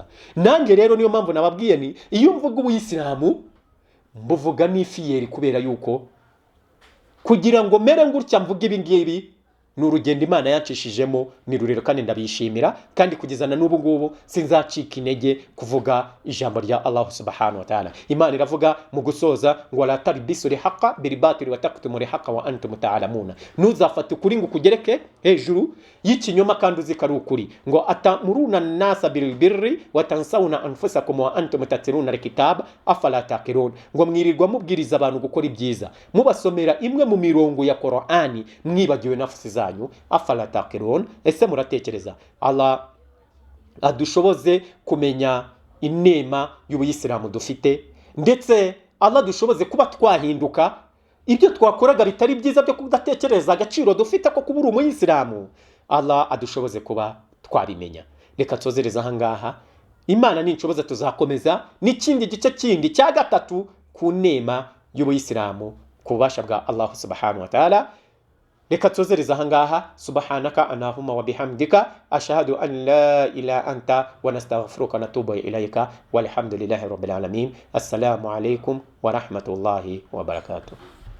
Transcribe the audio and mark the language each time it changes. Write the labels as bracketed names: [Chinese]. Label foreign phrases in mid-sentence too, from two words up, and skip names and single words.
[Kinyarwanda] Nange rero niyo mpamvu nababwiye ni iyo mvuga ubuyisilamu mbuvuga n'ifiyeri, kubera yuko kugira ngo mere ngutya mvuga ibi ngibi ni urugendo Imana yancishijemo, ni rurero kandi ndabishimira, kandi kugezana n'ubu ngubu sinzacika intege kuvuga ijambo rya [Arabic] الله سبحانه وتعالى. [Kinyarwanda] Imana iravuga mu gusoza ngo [Arabic] لا تلبسوا الحق بالباطل وتكتموا الحق وأنتم تعلمون. [Kinyarwanda] Ntuzafate ukuri ngo kugereke hejuru y'ikinyoma kandi uzikari ukuri. [Arabic] Ngo أتأمرون الناس بالبر وتنسون أنفسكم وأنتم تتلون الكتاب أفلا تعقلون. [Kinyarwanda] Ngo mwirirwa mubwiriza abantu gukora ibyiza, mubasomera imwe mu mirongo ya Qur'ani, mwibagiwe nafsi zanyu. [Arabic] أفلا تعقلون. [Kinyarwanda] Ese muratekereza? Allah adushoboze kumenya inema y'ubuyisilamu dufite, ndetse Allah dushoboze kuba twahinduka ibyo twakoraga bitari byiza byo kudatekereza agaciro dufite ko kubura umuyisilamu. Allah adushoboze kuba twabimenya. Reka tuzereza aha ngaha. Imana ninshoboza tuzakomeza n'ikindi gice kindi cya gatatu ku nema y'ubuyisilamu ku bubasha bwa [Arabic] الله سبحانه وتعالى. [Kinyarwanda] Reka tuzereza aha ngaha. [Arabic] سبحانك اللهم وبحمدك أشهد أن لا إله أنت ونستغفرك ونتوب إليك والحمد لله رب العالمين. السلام عليكم ورحمة الله وبركاته.